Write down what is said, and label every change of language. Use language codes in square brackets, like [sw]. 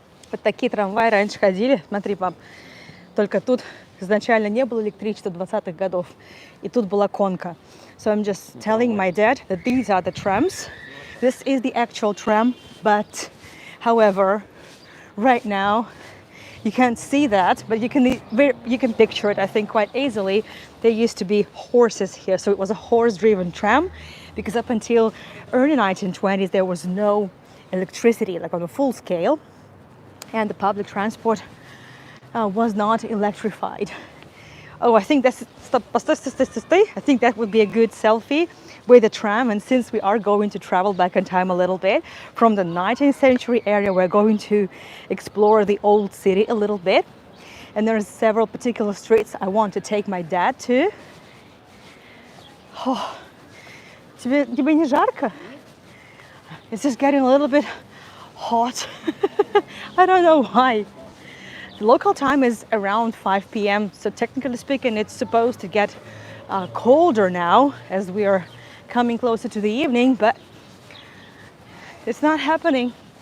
[ru] Вот такие трамваи раньше ходили. Смотри, пап, только тут изначально не было электричества 20-х годов. И тут была конка. [en] So I'm just telling my dad that these are the trams. This is the actual tram, but however, right now you can't see that, but you can picture it, I think, quite easily. There used to be horses here, so it was a horse-driven tram, because up until early 1920s there was no electricity, like on a full scale, and the public transport was not electrified. Oh, I think that's I think that would be a good selfie with the tram. And since we are going to travel back in time a little bit from the 19th century area, we're going to explore the old city a little bit. And there's several particular streets I want to take my dad to. [ru] Oh, тебе не жарко? [en] It's just getting a little bit hot. I don't know why. The local time is around 5 p.m. So technically speaking, it's supposed to get colder now as we are coming closer to the evening, but it's not happening.